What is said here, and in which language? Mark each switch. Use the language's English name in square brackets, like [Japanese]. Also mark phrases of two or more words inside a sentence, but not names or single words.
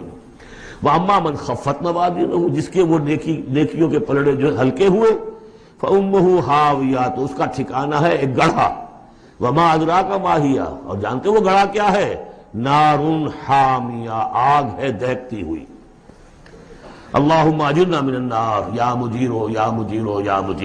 [Arabic] واما من خفت موازینہ، [Urdu] جس کے وہ نیکیوں کے پلڑے جو ہلکے ہوئے، [Arabic] فامہ ہاویہ، [Urdu] تو اس کا ٹھکانہ ہے ایک گڑھا، [Arabic] وما ادراک ما ہی، [Urdu] اور جانتے وہ گڑھا کیا ہے؟ [Arabic] نار حامیہ، [Urdu] آگ ہے دہکتی ہوئی۔ [Arabic] اللہم اجرنا من النار یا مجیرو یا مجیرو یا مجیر۔